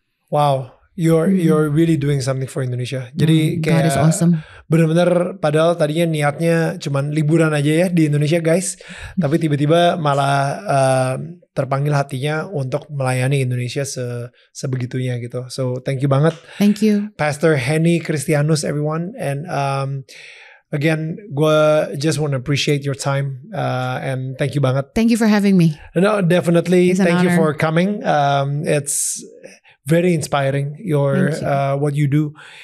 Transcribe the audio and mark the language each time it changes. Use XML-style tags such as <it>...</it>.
<en>Wow, you're really doing something for Indonesia.</en> <id>Jadi</id> <en>God is awesome.</en> <id>Benar-benar padahal tadinya niatnya cuman liburan aja ya di Indonesia guys, tapi tiba-tiba malah terpanggil hatinya untuk melayani Indonesia sebegitunya gitu.</id> <en>So thank you banget. Thank you. Pastor Henny Christianus everyone, and again, gue just want to appreciate your time and thank you banget. Thank you for having me. No, definitely. It's an Thank you honor. for coming. It's very inspiring what you do.</en>